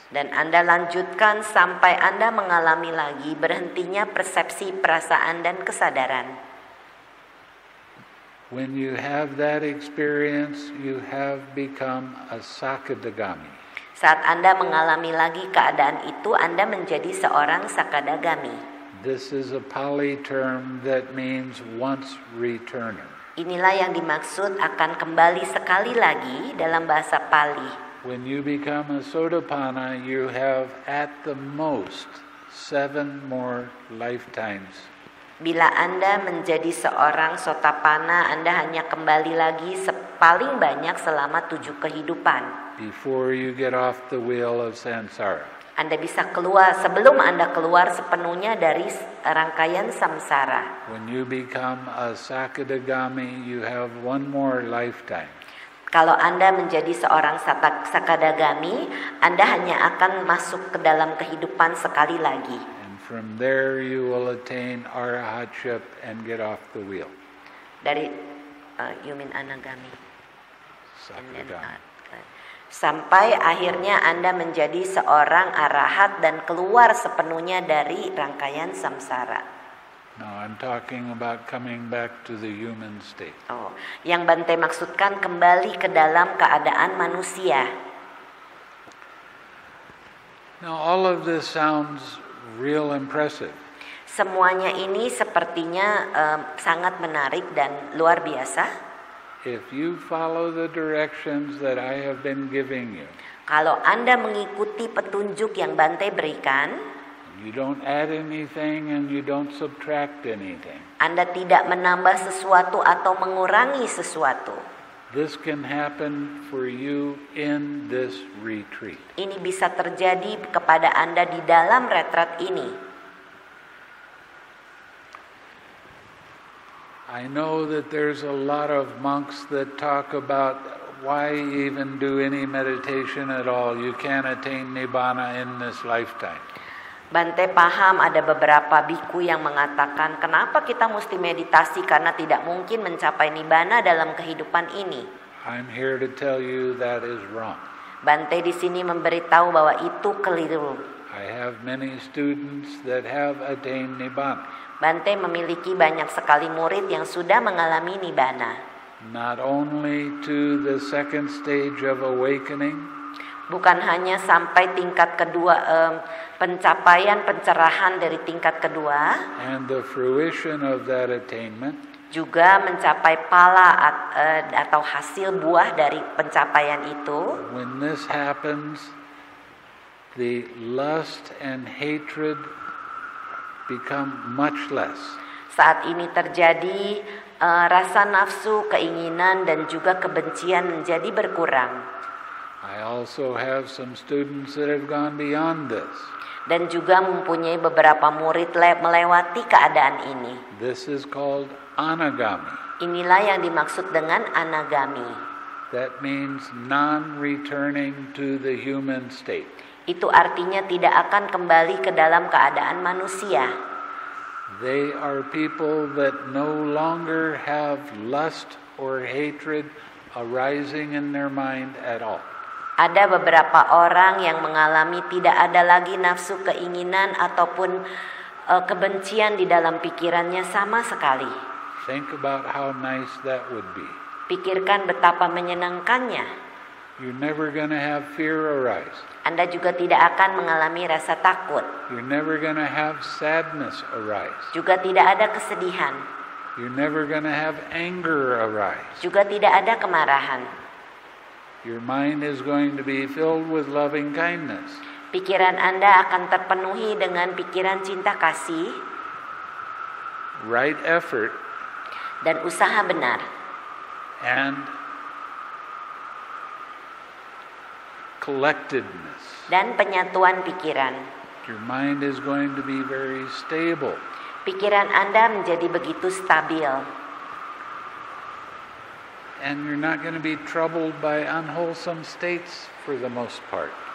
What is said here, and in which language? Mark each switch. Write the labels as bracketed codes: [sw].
[id] Dan Anda lanjutkan sampai Anda mengalami lagi berhentinya persepsi, perasaan, dan kesadaran. [en] When you have that experience, you have become a Sakadagami. [id] Saat Anda mengalami lagi keadaan itu, Anda menjadi seorang Sakadagami. [en] This is a Pali term that means once returner. [id] Inilah yang dimaksud akan kembali sekali lagi dalam bahasa Pali. [en] When you become a Sotapanna, you have at the most 7 more lifetimes. [id] Bila Anda menjadi seorang Sotapanna, Anda hanya kembali lagi paling banyak selama 7 kehidupan. [en] Before you get off the wheel of samsara. [id] Anda bisa keluar sebelum Anda keluar sepenuhnya dari rangkaian samsara. [en] When you become a Sakadagami, you have 1 more lifetime. [id] Kalau Anda menjadi seorang Sakadagami, Anda hanya akan masuk ke dalam kehidupan sekali lagi. [en] And from there you will attain arahatship and get off the wheel. [id] Dari [en] you mean Anagami. Sakadagami. [id] Sampai akhirnya Anda menjadi seorang arahat dan keluar sepenuhnya dari rangkaian samsara. [en] Now I'm talking about coming back to the human state. [id] Oh, yang Bante maksudkan kembali ke dalam keadaan manusia. [en] Now all of this sounds real impressive. [id] Semuanya ini sepertinya sangat menarik dan luar biasa. [en] If you follow the directions that I have been giving you, [id] kalau Anda mengikuti petunjuk yang Bante berikan, [en] you don't add anything and you don't subtract anything. [id] Anda tidak menambah sesuatu atau mengurangi sesuatu. [en] This can happen for you in this retreat. [id] Ini bisa terjadi kepada Anda di dalam retret ini. [en] I know that there's a lot of monks that talk about why even do any meditation at all. You can't attain Nibbana in this lifetime. [id] Bante paham ada beberapa biku yang mengatakan kenapa kita mesti meditasi karena tidak mungkin mencapai Nibbana dalam kehidupan ini. [en] I'm here to tell you that is wrong. [id] Bante di sini memberitahu bahwa itu keliru. [en] I have many students that have attained Nibbana. [id] Bante memiliki banyak sekali murid yang sudah mengalami Nibbana. [en] Not only to the second stage of awakening, [id] bukan hanya sampai tingkat kedua, pencapaian pencerahan dari tingkat kedua, [en] and the fruition of that attainment, [id] juga mencapai pala atau hasil buah dari pencapaian itu. [en] When this happens, the lust and hatred become much less. [id] Saat ini terjadi, rasa nafsu, keinginan, dan juga kebencian menjadi berkurang. [en] I also have some students that have gone beyond this. [id] Dan juga mempunyai beberapa murid melewati keadaan ini. [en] This is called anagami. [id] Inilah yang dimaksud dengan anagami. [en] That means non-returning to the human state. [id] Itu artinya tidak akan kembali ke dalam keadaan manusia. [en] They are people that no longer have lust or hatred arising in their mind at all. [id] Ada beberapa orang yang mengalami tidak ada lagi nafsu, keinginan ataupun kebencian di dalam pikirannya sama sekali. [en] Think about how nice that would be. [id] Pikirkan betapa menyenangkannya. [en] You're never going to have fear arise. [id] Anda juga tidak akan mengalami rasa takut. [en] You're never going to have sadness arise. [id] Juga tidak ada kesedihan. [en] You're never going to have anger arise. [id] Juga tidak ada kemarahan. [en] Your mind is going to be filled with loving kindness. [id] Pikiran Anda akan terpenuhi dengan pikiran cinta kasih, [en] right effort, [id] dan usaha benar, [en] and collectedness. [id] Dan penyatuan pikiran. [en] Your mind is going to be very stable. [id] Pikiran Anda menjadi begitu stabil. [en] And you're not going to be troubled by unwholesome states for the most part.